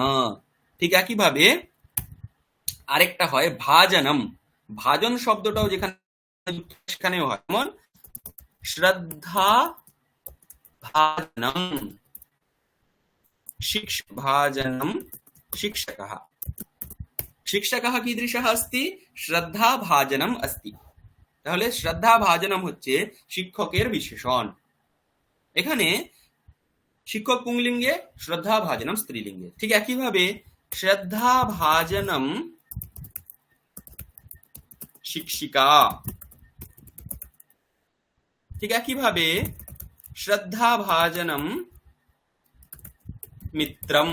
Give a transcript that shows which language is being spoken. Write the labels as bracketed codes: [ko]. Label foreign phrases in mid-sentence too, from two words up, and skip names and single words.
[bn] ঠিক একইভাবে আরেকটা হয় ভাজনম। ভাজন শব্দটাও যেখানে যুক্ত সেখানেও হয়, যেমন [sa] শ্রদ্ধা ভাজনম, ভাজনম শিক্ষকः, শিক্ষকः कीदृशः अस्ति? শ্রদ্ধা ভাজনম अस्ति। [bn] তাহলে [sa] শ্রদ্ধা ভাজনম [bn] হচ্ছে শিক্ষকের বিশেষণ। এখানে শিক্ষক পুংলিঙ্গে, [sa] শ্রদ্ধা ভাজনম [bn] স্ত্রীলিঙ্গে। ঠিক একইভাবে [sa] শ্রদ্ধা ভাজনম শিক্ষিকা, [bn] ঠিক একইভাবে [sa] শ্রদ্ধা ভাজনম মিত্রম।